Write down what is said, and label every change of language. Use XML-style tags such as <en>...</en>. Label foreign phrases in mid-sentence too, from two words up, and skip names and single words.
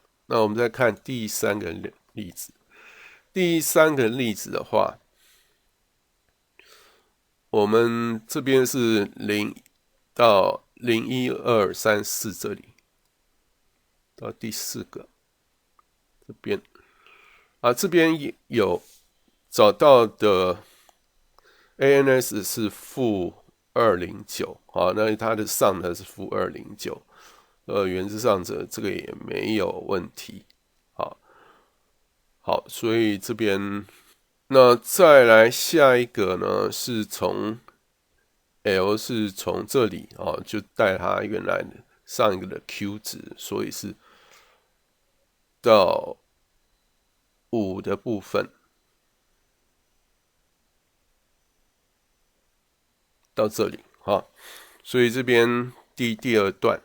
<zh>那我們再看第3個例子。第3個例子的話，我們這邊是0到0、1、2、3、4這裡，到第4個這邊這邊有找到的 ANS 是-209那它的 sum 呢是-209。原則上這個也沒有問題。好，所以這邊那再來下一個呢，是從 L 是從這裡就帶它原來的上一個的 Q 值，所以是到5的部分，到這裡所以這邊第2段。</zh>